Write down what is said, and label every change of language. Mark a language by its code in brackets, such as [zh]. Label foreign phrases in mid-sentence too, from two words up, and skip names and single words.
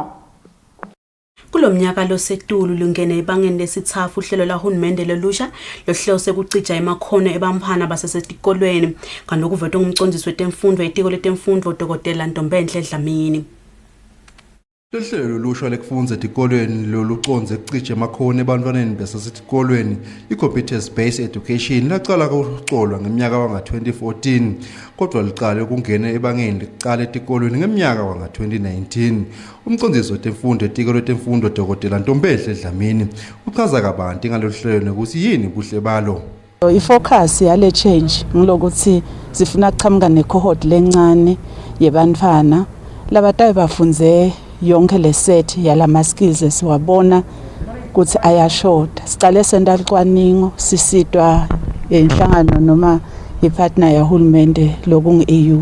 [ss] Kulomnyaka losetulu lungene ibangeni lesithafu uhlelo lahulumende lelusha lohlose kucija emakhono ebamphana basesetikolweni kanokuveta ngumcondzisi wetemfundo etiko letemfundo Dr. Ntombenhle Dlamini. Lehlelo lusha lekufundza etikolweni loluconze ekucije amakhono ebantwaneni besasetikolweni i- [en] competence based education [ss] laqala kucolwa ngeminyaka wanga-2014 kodwa liqale ukungena ebangeni liqala etikolweni ngeminyaka wanga-2019. Umcondzisi wetemfundo etiko letemfundo Dr. Ntombehle Dlamini uchaza kabanti ngalolu hlelo nokuthi yini ubuhle balo. I-focus yale change ngilokuthi sifuna kuqhamuka ne-cohort lencane yebantfwana labatayo bafunze yonke le set yalama skills esiwabona ukuthi ayashoda. Sicale senta licwaningo sisitwa inhlangano noma ipartner yahulumende lokungu-EU.